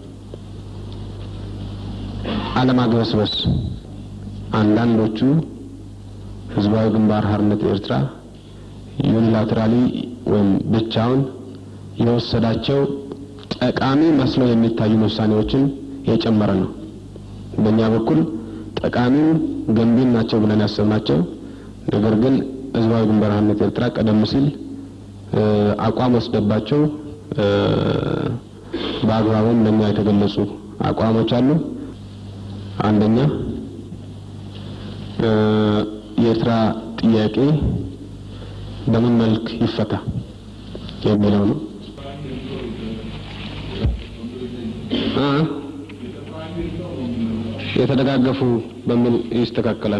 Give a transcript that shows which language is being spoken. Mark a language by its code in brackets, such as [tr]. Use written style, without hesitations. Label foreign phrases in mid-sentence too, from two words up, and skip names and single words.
[am] አለማግበስበስ አንዳንዶቹ ህዝባዊ ግንባር ሓርነት ኤርትራ ዩኒላተራሊ ወይም ብቻውን የወሰዳቸው ጠቃሚ መስለው የሚታዩ ውሳኔዎችን የጨመረ ነው። በእኛ በኩል ጠቃሚ ገንቢ ናቸው ብለን ያሰብናቸው ነገር ግን ህዝባዊ ግንባር ሓርነት ኤርትራ ቀደም ሲል አቋም ወስደባቸው በአግባቡም ለኛ የተገለጹ አቋሞች አሉ። አንደኛ የኤርትራ ጥያቄ በምን መልክ ይፈታ የሚለው ነው። የተደጋገፉ በምን ይስተካከላል?